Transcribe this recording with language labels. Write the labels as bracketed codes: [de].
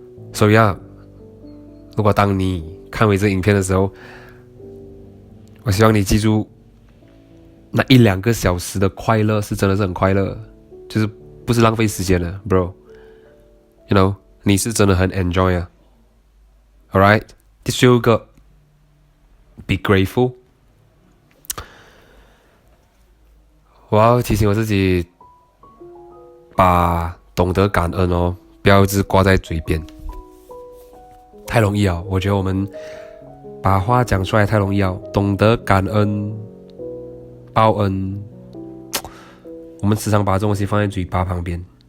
[zh] 所以如果当你看完这影片的时候，我希望你记住，那1-2个小时的快乐是真的是很快乐，就是不是浪费时间的 ， [en] bro。You know， [zh] 你是真的很 enjoy 啊。 [en] Alright， [zh] 第6个 [en] ，be grateful。 [zh] 我要提醒我自己，把懂得感恩不要一直挂在嘴边。太容易了，我觉得我们把话讲出来太容易了。懂得感恩、报恩，我们时常把这东西放在嘴巴旁边。